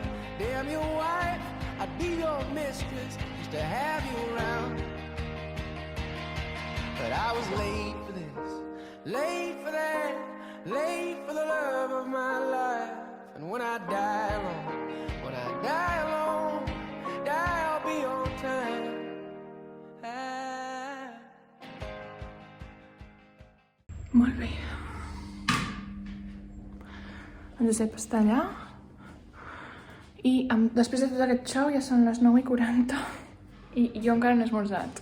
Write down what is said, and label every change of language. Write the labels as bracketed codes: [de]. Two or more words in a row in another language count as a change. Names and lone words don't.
[en] Damn your wife, I'd be your mistress, just to have you around. But I was late for this, late for that, late for the love of my life. And when I die alone, I'll be on time. [ca] Molt bé. El Josep està allà. I després de tot aquest show ja són les 9:40 i jo encara no he esmorzat.